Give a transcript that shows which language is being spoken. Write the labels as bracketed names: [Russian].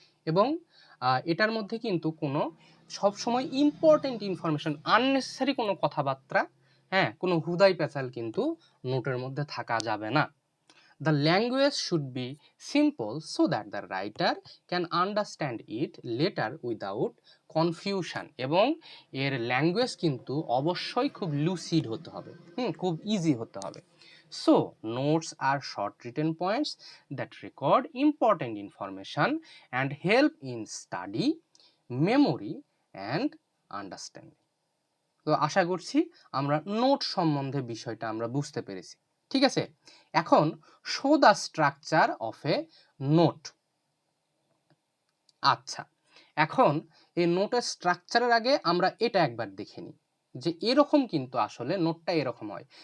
[Bangla] এবং এটার মধ্যে কিন্তু কোনো সবসময় ইম্পর্টেন্ট ইনফরমেশন, আননেসেসারি কোনো কথাবার্তা, হ্যাঁ, কোনো হুদাই পেঁচাল কিন্তু নোটের মধ্যে থাকা যাবে না। [English] The language should be simple so that the writer can understand it later without confusion, [Bangla] এবং এর ল্যাঙ্গুয়েজ কিন্তু অবশ্যই খুব লুসিড হতে হবে, [English] খুব ইজি হতে হবে। So notes are short written points that record important information and help in study, memory and understanding. [Bangla] তো আশা করছি আমরা নোট সম্বন্ধে বিষয়টা আমরা বুঝতে পেরেছি, ঠিক আছে। [English] এখন show the structure of a note. [Bangla] আচ্ছা, এখন এই নোটের স্ট্রাকচারের আগে আমরা এটা একবার দেখে নিই যে এরকম কিন্তু আসলে নোটটা এরকম হয়।